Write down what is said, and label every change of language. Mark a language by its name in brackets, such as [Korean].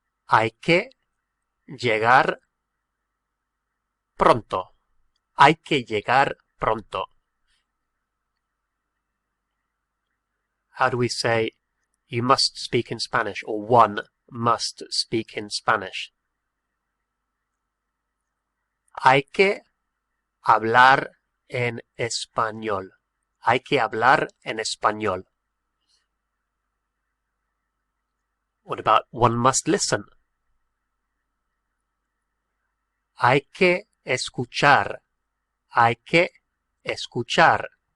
[Spanish] Hay que llegar pronto. Hay que llegar pronto. [English] How do we say you must speak in Spanish, or one must speak in Spanish? [Spanish] Hay que hablar en español. Hay que hablar en español. [English] What about one must listen? [Spanish] Hay que escuchar. Hay que escuchar.